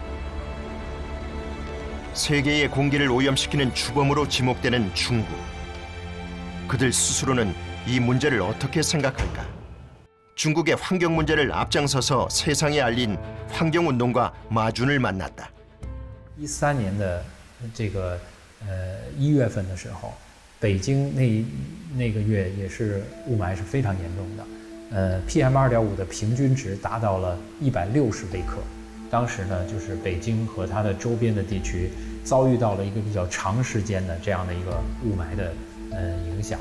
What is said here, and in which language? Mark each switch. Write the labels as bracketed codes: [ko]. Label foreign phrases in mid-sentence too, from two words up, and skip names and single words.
[ko] 세계의 공기를 오염시키는 주범으로 지목되는 중국. 그들 스스로는 이 문제를 어떻게 생각할까? 중국의 환경 문제를 앞장서서 세상에 알린 환경운동가 마준을 만났다. [zh] 13 年的这个1月份的时候，北京那个月也是雾霾是非常严重的，PM 2.5的平均值达到了160微克。当时呢，就是北京和它的周边的地区遭遇到了一个比较长时间的这样的一个雾霾的影响。